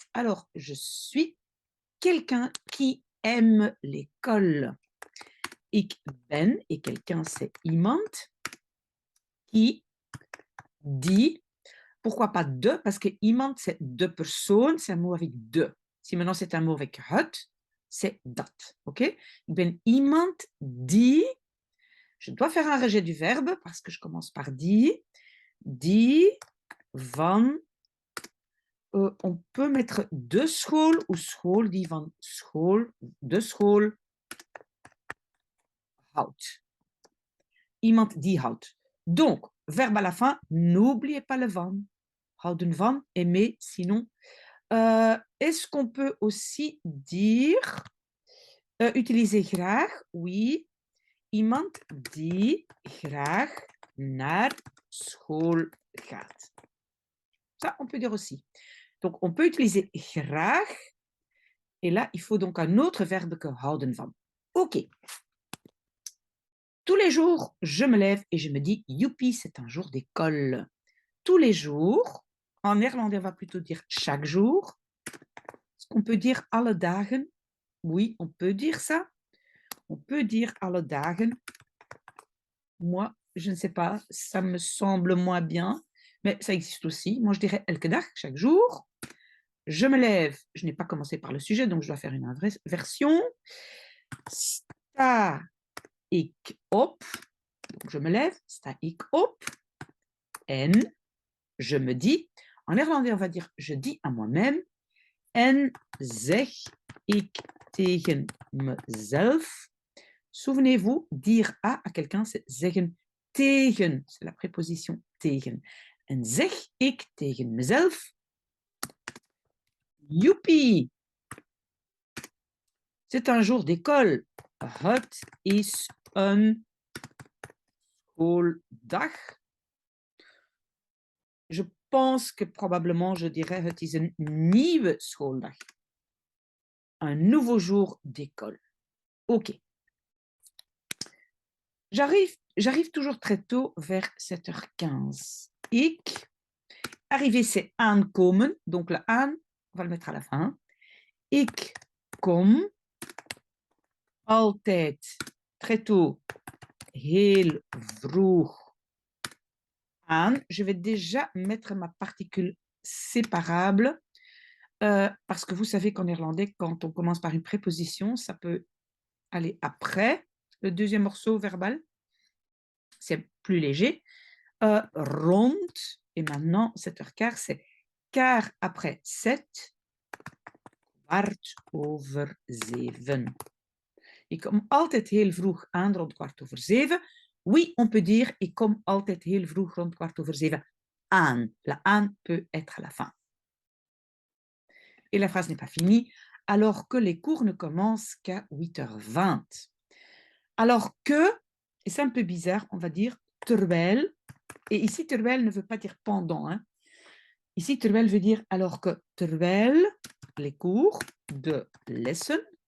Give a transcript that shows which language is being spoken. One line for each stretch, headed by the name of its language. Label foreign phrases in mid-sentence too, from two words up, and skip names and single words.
French: Alors, je suis quelqu'un qui aime l'école.
Dutch: Ik ben,
French: et quelqu'un c'est iemand qui dit, pourquoi pas de, parce que iemand c'est deux personnes, c'est un mot avec de. Si maintenant c'est un mot avec het, c'est dat. Ok?
Dutch: Ik ben iemand die,
French: je dois faire un rejet du verbe parce que je commence par
Dutch: die van,
French: on peut mettre
Dutch: de school ou school, die van school, de school houdt. Iemand die houdt.
French: Donc, verbe à la fin, n'oubliez pas le van.
Dutch: Houden van,
French: aimer, sinon. Est-ce qu'on peut aussi dire, utiliser graag? Oui.
Dutch: Iemand die graag naar school gaat.
French: Ça, on peut dire aussi. Donc, on peut utiliser graag. Et là, il faut donc un autre verbe que
Dutch: houden van.
French: OK. Tous les jours, je me lève et je me dis, youpi, c'est un jour d'école. Tous les jours, en néerlandais, on va plutôt dire chaque jour. Est-ce qu'on peut dire
Dutch: alle dagen?
French: Oui, on peut dire ça. On peut dire
Dutch: alle dagen.
French: Moi, je ne sais pas, ça me semble moins bien, mais ça existe aussi. Moi, je dirais
Dutch: elke dag,
French: chaque jour. Je me lève, je n'ai pas commencé par le sujet, donc je dois faire une version.
Dutch: Sta ik op,
French: donc je me lève,
Dutch: sta ik op.
French: En je me dis, en néerlandais, on va dire je dis à moi-même.
Dutch: En zeg ik tegen mezelf.
French: Souvenez-vous, dire à quelqu'un, c'est
Dutch: zeggen tegen,
French: c'est la préposition tegen.
Dutch: En zeg ik tegen mezelf,
French: youpi, c'est un jour d'école.
Dutch: Het is een schooldag.
French: Je pense que probablement je dirais
Dutch: het is een nieuwe schooldag.
French: Un nouveau jour d'école. Ok. J'arrive toujours très tôt, vers 7h15. Ik, arriver c'est aankomen, donc le aan, on va le mettre à la fin.
Dutch: Ik kom altijd
French: très tôt,
Dutch: heel vroeg aan.
French: Je vais déjà mettre ma particule séparable parce que vous savez qu'en néerlandais, quand on commence par une préposition, ça peut aller après le deuxième morceau verbal. C'est plus léger. Rond, et maintenant 7h15, c'est quart après 7,
Dutch: kwart over 7. Ik kom altijd heel vroeg aan rond 7:15.
French: Oui, on peut dire
Dutch: ik kom altijd heel vroeg rond 7:15 aan.
French: La aan peut être à la fin. Et la phrase n'est pas finie, alors que les cours ne commencent qu'à 8h20. Alors que, et c'est un peu bizarre, on va dire terwijl, et ici terwijl ne veut pas dire pendant, hein. Ici terwijl veut dire alors que terwijl les cours
Dutch: de lessen.